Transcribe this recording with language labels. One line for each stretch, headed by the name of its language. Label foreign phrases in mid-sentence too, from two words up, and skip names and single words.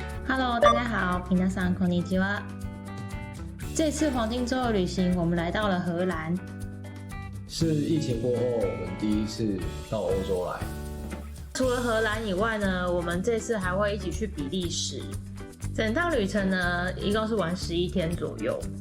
Chinese: Hello， 大家好，
Japanese: 皆さんこんにちは。
Chinese: 这次黄金周的旅行，我们来到了荷兰，是疫情过后我们第一次到欧洲来。除了荷兰以外呢，我们这次还会一起去比利时。整趟旅程呢，一共是玩11天左右。